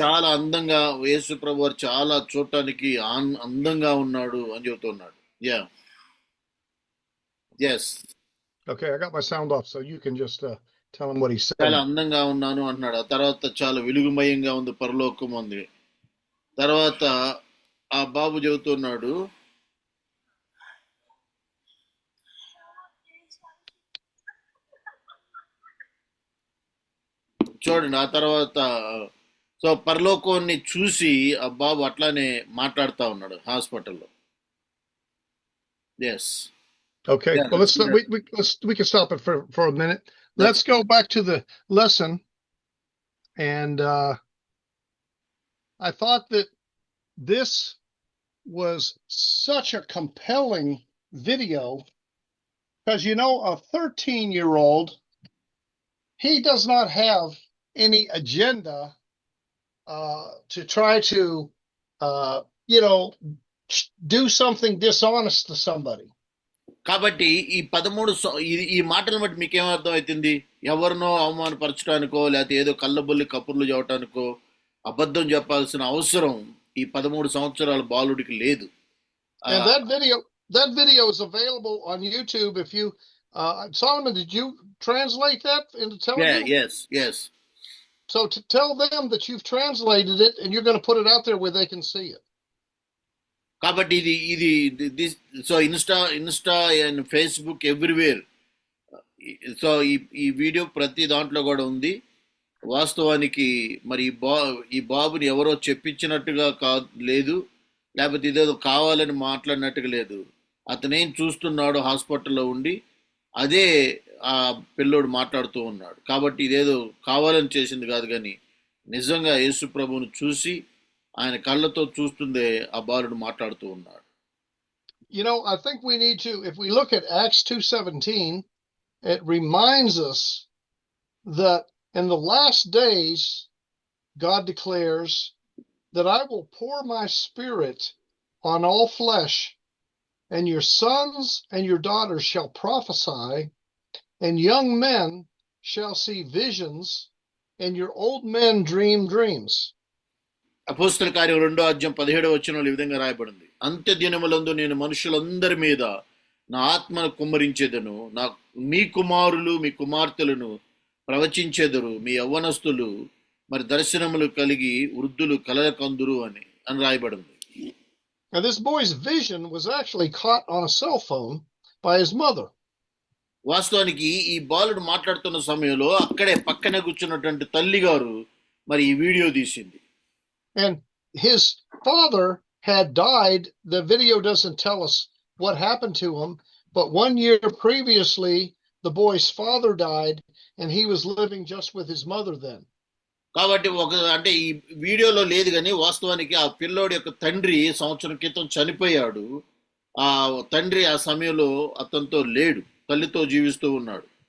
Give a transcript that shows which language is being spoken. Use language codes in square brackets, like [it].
[te] చాలా అందంగా యేసు ప్రభు వారు చాలా చూడటానికి అందంగా ఉన్నాడు అని చెబుతున్నాడు. [en] Yeah, yes. Okay, I got my sound off, so you can just tell him what he said. [te] చాలా అందంగా ఉన్నాను అన్నాడు. ఆ తర్వాత చాలా వెలుగుమయంగా ఉంది, పరలోకం ఉంది. తర్వాత ఆ బాబు చెబుతున్నాడు, చూడండి. ఆ తర్వాత సో పరలోకాన్ని చూసి ఆ బాబు అట్లానే మాట్లాడుతూ ఉన్నాడు హాస్పిటల్లో. Yes. [en] Okay. Yeah, Well, we can stop it for a minute. Let's go back to the lesson. And I thought that this was such a compelling video because, a 13-year-old, he does not have any agenda to try to, you know, do something dishonest to somebody. [te] కాబట్టి ఈ 13 ఈ మాటలను బట్టి మీకేం అర్థం అవుతుంది? ఎవరినో అవమానపరచడానికో లేకపోతే ఏదో కళ్ళబొల్లి కబుర్లు చెప్పడానికో అబద్ధం చెప్పాల్సిన అవసరం ఈ 13 సంవత్సరాల బాలుడికి లేదు. [en] And that video is available on YouTube. If you, Solomon, did you translate that into Telugu? Yes. So to tell them that you've translated it and you're going to put it out there where they can see it. [te] కాబట్టి ఇది [en] So Insta and Facebook everywhere. [te] So ఈ video ప్రతి దాంట్లో కూడా ఉంది. వాస్తవానికి మరి ఈ బాబుని ఎవరో చెప్పించినట్టుగా లేదు, లేకపోతే ఇదేదో కావాలని మాట్లాడినట్టుగా లేదు. అతనేం చూస్తున్నాడు హాస్పిటల్లో ఉండి అదే ఆ పిల్లోడు మాట్లాడుతూ ఉన్నాడు. కాబట్టి ఇదేదో కావాలని చేసింది కాదు, కానీ నిజంగా యేసు ప్రభువును చూసి ఆయన కళ్ళతో చూస్తుందే ఆ బాలుడు మాట్లాడుతూ ఉన్నాడు. [en] I think we need to, if we look at Acts 2:17, it reminds us that in the last days, God declares that I will pour my spirit on all flesh, and your sons and your daughters shall prophesy, and young men shall see visions, and your old men dream dreams. [te] అపోస్తల కార్యం 2:17 ఈ విధంగా రాయబడింది. అంత్య దినములందు నేను మనుషులందరి మీద నా ఆత్మను కుమ్మరించేదను, మీ కుమారులు మీ కుమార్తెలను ప్రవచించెదరు, మీ యవ్వనస్తులు మరి దర్శనములు కలిగి వృద్ధులు కలల కందురు అని రాయబడింది. [en] And this boy's vision was actually caught on a cell phone by his mother. [te] వాస్తవానికి ఈ బాలుడు మాట్లాడుతున్న సమయంలో అక్కడే పక్కనే కూర్చున్నటువంటి తల్లి గారు మరి ఈ వీడియో తీసింది. [en] And his father had died. The video doesn't tell us what happened to him, but 1 year previously, the boy's father died, and he was living just with his mother then. [te] కాబట్టి అంటే ఈ వీడియోలో లేదు, కానీ వాస్తవానికి ఆ పిల్లోడి యొక్క తండ్రి సంవత్సరం క్రితం చనిపోయాడు. ఆ తండ్రి ఆ సమయంలో అతనితో లేడు, తల్లితో జీవిస్తూ ఉన్నాడు.